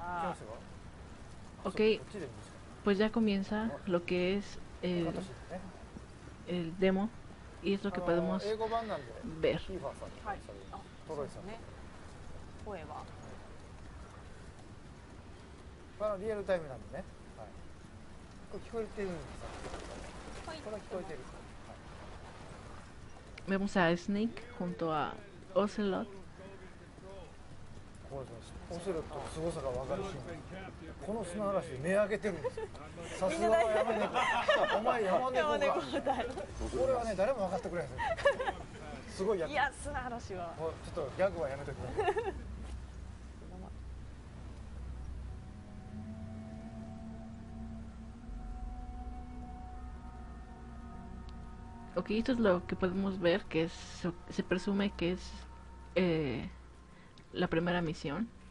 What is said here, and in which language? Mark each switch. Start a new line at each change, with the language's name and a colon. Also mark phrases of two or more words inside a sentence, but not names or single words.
Spanish: Ok, pues ya comienza lo que es el demo y es lo que podemos ver.
Japanese: はい。あ、そうですね。声は。リアルタイムなんでね。はい。これ聞こえてるんですか。はい。これは聞こえてる。
Spanish: Vemos a Snake junto a Ocelot.
Japanese: オセロットの凄さが分かるし、この砂嵐で目開けてるんですよ。さすがは山猫。お前山猫か。これはね誰も分かってくれないですよ。すごいやつ。いや砂嵐は。ちょっとギャグはやめときます。
Spanish: Ok, esto es lo que podemos ver, que es, se presume que es la primera misión.